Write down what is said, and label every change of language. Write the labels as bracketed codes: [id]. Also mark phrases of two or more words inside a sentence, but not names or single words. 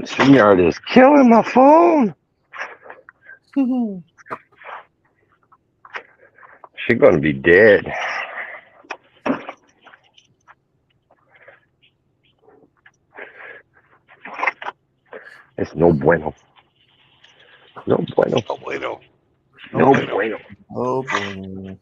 [en] StreamYard is killing my phone. She's gonna be dead. It's [es] no bueno. No bueno. No bueno. No bueno. Oh, bueno.